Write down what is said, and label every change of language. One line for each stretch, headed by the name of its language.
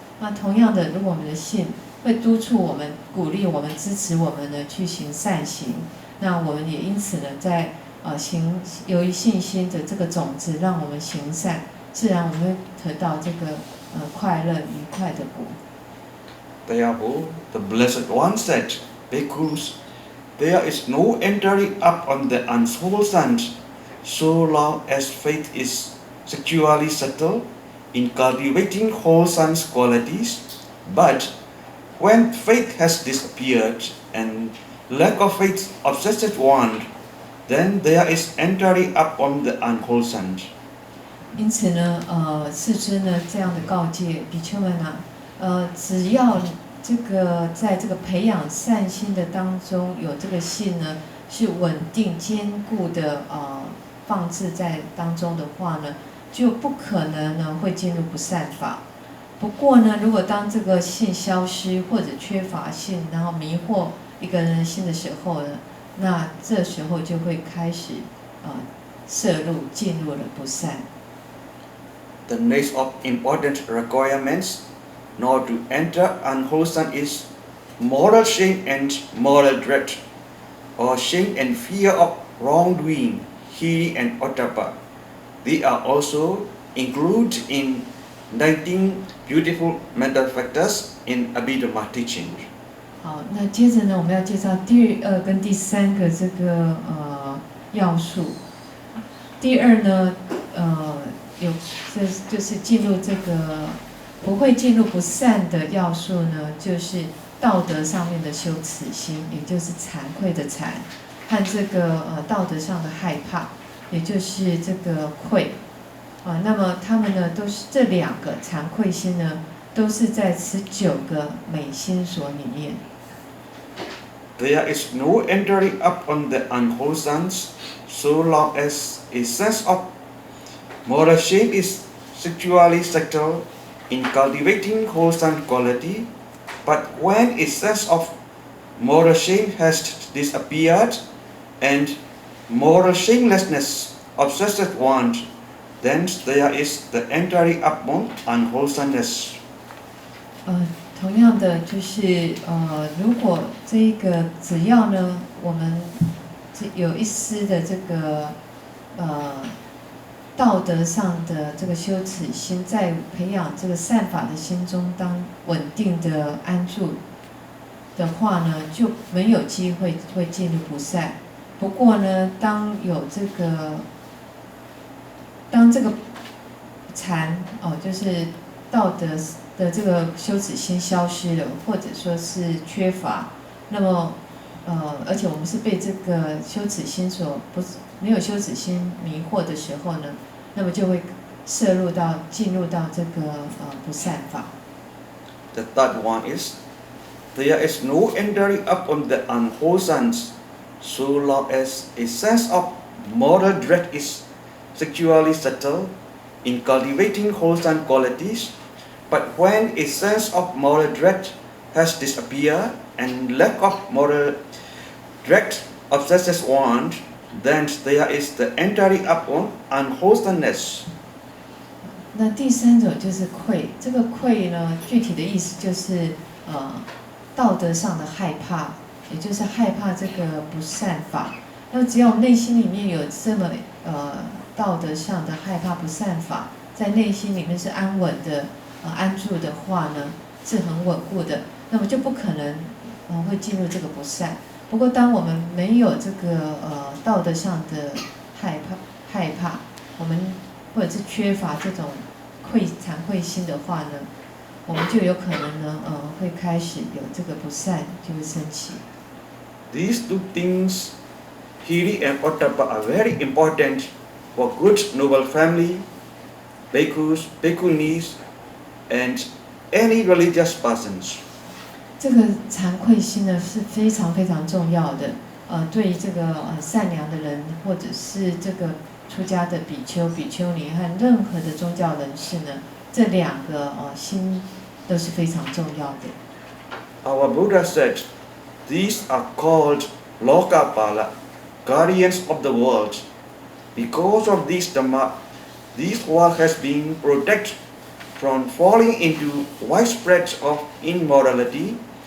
Chinese: 那同样的，如果我们的信会督促我们、鼓励我们、支持我们呢去行善行，那我们也因此呢，在由于信心的这个种子，让我们行善，自然我们会得到这个快乐愉快的果。
English: Therefore, the Blessed One said, Bhikkhus, there is no entering up on the unwholesome so long as faith is securely settled in cultivating wholesome qualities. But when faith has disappeared and lack of faith obsessed one, then there is entering up on the unwholesome.
Chinese: 因此呢，世尊呢这样的告诫比丘们啊，只要这个在这个培养善心的当中有这个信呢，是稳定坚固的放置在当中的话呢，就不可能呢会进入不善法。不过呢，如果当这个信消失或者缺乏信，然后迷惑一个人的心的时候呢，那这时候就会开始摄入进入了不善。
English: The next of important requirements not to enter unwholesome is moral shame and moral dread, or shame and fear of wrongdoing, hiri and ottappa. They are also included in 19 beautiful mental factors in Abhidhamma teaching.
Chinese: 好，那接着呢，我们要介绍第二跟第三个这个要素。第二呢，就是进入这个不会进入不善的要素呢，就是道德上面的羞耻心，也就是惭愧的惭，和这个道德上的害怕，也就是这个愧。那么他们呢，都是这两个惭愧心呢，都是在19个美心所里面。
English: There is no entering up on the unwholesome so long as a sense of moral shame is securely settled in cultivating wholesome quality, but when a sense of moral shame has disappeared and moral shamelessness obsessed one, then there is the entering up on unwholesomeness.
Chinese: 同样的就是如果这一个只要呢，我们有一丝的这个道德上的这个羞耻心，在培养这个善法的心中当稳定的安住的话呢，就没有机会会进入不善。不过呢，当这个禅就是道德的这个羞耻心消失了，或者说是缺乏，那么而且我们是被这个羞耻心没有羞耻心迷惑的时候呢，那么就会进入到这个不善法。
English: The third one is there is no entering up on the unwholesome so long as a sense of moral dread is securely settled in cultivating wholesome qualities, but when a sense of moral dread has disappeared and lack of moral dread obsesses one, then there is the entering up on unwholesomeness.
Chinese: 那第三种就是愧，这个愧呢，具体的意思就是道德上的害怕，也就是害怕这个不善法。那只要内心里面有这么道德上的害怕不善法，在内心里面是安稳的安住的话呢，是很稳固的，那么就不可能会进入这个不善。不过当我们没有这个道德上的害怕，我们或者是缺乏这种惭愧心的话呢，我们就有可能呢会开始有这个不善就会升起。
English: These two things, hiri and ottappa, are very important for good noble family, bhikkhus, bhikkhunis, and any religious persons.
Chinese: 这个惭愧心呢是非常非常重要的，对于这个善良的人，或者是这个出家的比丘、比丘尼和任何的宗教人士呢，这两个心都是非常重要的。
English: Our Buddha said, these are called Lokapala, guardians of the world. Because of this Dhamma, this world has been protected from falling into widespread of immorality.